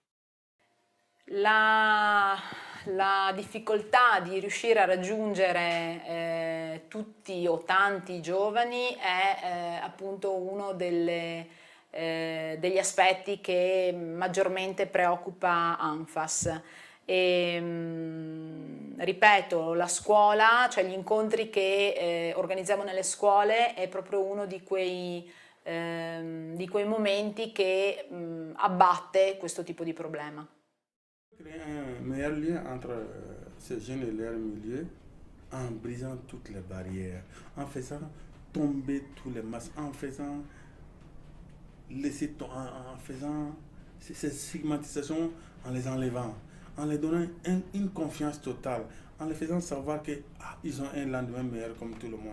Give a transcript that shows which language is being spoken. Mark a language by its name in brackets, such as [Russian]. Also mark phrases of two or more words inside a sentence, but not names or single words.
[Italian] La difficoltà di riuscire a raggiungere tutti o tanti giovani è appunto uno degli aspetti che maggiormente preoccupa ANFAS. Ripeto, la scuola, cioè gli incontri che organizziamo nelle scuole è proprio uno di quei di quei momenti che abbatte questo tipo di problema. [French] Créer un meilleur lien entre ces jeunes et leur milieu en brisant toutes les barrières, en faisant tomber tous les masques, en faisant en faisant ces stigmatisations, en les enlevant, en les donnant une confiance totale, en les faisant savoir qu'ils ont un lendemain meilleur comme tout le monde.